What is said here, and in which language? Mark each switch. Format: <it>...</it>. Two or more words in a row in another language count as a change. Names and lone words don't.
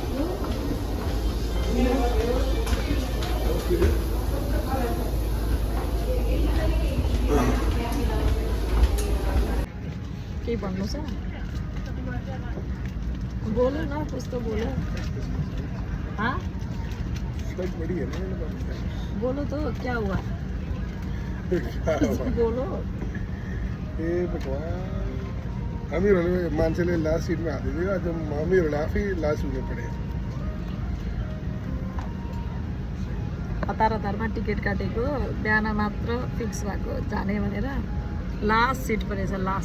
<ne>के भन्नु छ?</ne> <hi>बोलो न, कुछ तो बोलो। हाँ बोलो तो, क्या हुआ? बोलो।</hi> <ne>हामीहरूले मान्छेले लास्ट सिटमा हालिदियो, आज हामीहरूले आफै लास्ट हुनु पऱ्यो। हतारमा टिकट काटेको, बिहान मात्र फिक्स भएको जाने भनेर। लास्ट सिट परेछ, लास्ट।</ne>